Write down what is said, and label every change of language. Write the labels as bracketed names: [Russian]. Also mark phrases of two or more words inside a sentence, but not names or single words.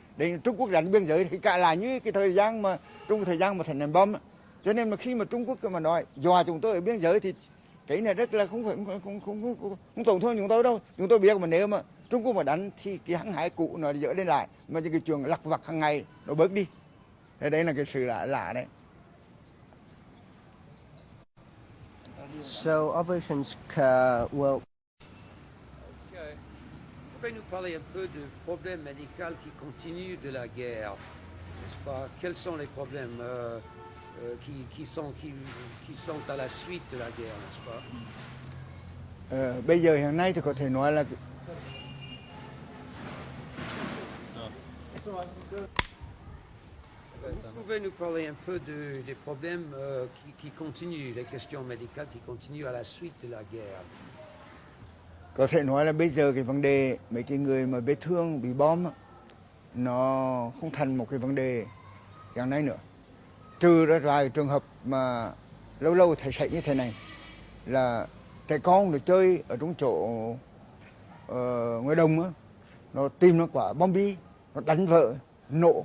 [Vietnamese] Để Trung Quốc đánh biên giới thì cả là như cái thời gian mà thành ném bom. Cho nên mà khi mà Trung Quốc mà nói dọa chúng tôi ở biên giới thì cái này rất là không tổn thương chúng tôi đâu. Chúng tôi biết mà nếu mà Trung Quốc mà đánh thì cái hăng hái cũ nó dỡ lên lại, mà những cái chuyện lặt vặt hàng ngày nó bớt đi. Thế đấy là cái sự lạ đấy. [English] So operations will [French] pouvez nous parler un peu du problème médical qui continue de la guerre, n'est-ce pas? Quels sont les problèmes qui sont à la suite de la guerre, n'est-ce pas? [Vietnamese] Bây giờ hiện nay thì có thể nói là [French] Vous pouvez nous parler un peu des problèmes qui continuent, les questions médicales qui continuent à la suite de la guerre. [Vietnamese] Có thể nói là bây giờ cái vấn đề mấy cái người mà vết thương bị bom á, nó không thành một cái vấn đề hiện nay nữa. Trừ ra vài trường hợp mà lâu lâu thấy xảy như thế này là trẻ con được chơi ở trong chỗ ngoài đồng á, nó tìm nó quả bom bi, nó đánh vợ, nổ.